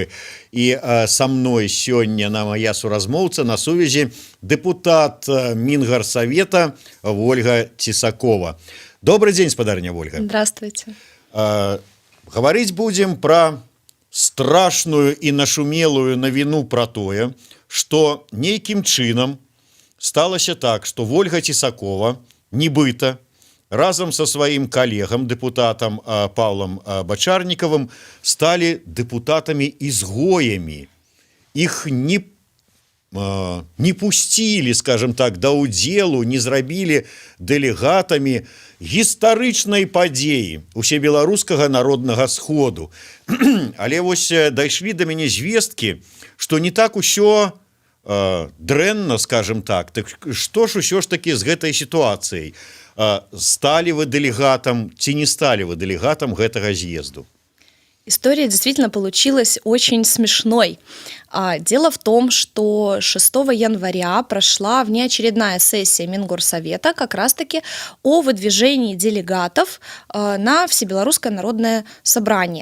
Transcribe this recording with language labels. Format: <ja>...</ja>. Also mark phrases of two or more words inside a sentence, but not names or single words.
<be>І са мной сёння моя суразмоўца на сувязі дэпутат Мінгарсавета Ольга Цісакова.</be> <ru>Добрый день, спадарня Ольга. Здравствуйте. Говорить будем про страшную и нашумелую навіну про тое, что</ru> <be>нейкім чынам сталася так,</be> <ru>что Ольга Цісакова</ru> <be>нібыта разом</be> <ru>со своим коллегом, депутатом Павлом Бочарниковым, стали депутатами-изгоями. Их не пустили, скажем так,</ru> <be>да ўдзелу, не зрабілі дэлегатамі гістарычнай падзеі усебеларускага народнага сходу. Але вось дайшлі да мяне звесткі, што не так усё дрэнна, скажем так. Так што ж усё ж таки з гэтай сітуацыяй? Сталі вы дэлегатам ці не сталі вы дэлегатам гэтага з'езду?</be> <ru>История действительно получилась очень смешной. Дело в том, что 6 января прошла внеочередная сессия Мингорсовета как раз-таки о выдвижении делегатов на Всебелорусское народное собрание.</ru>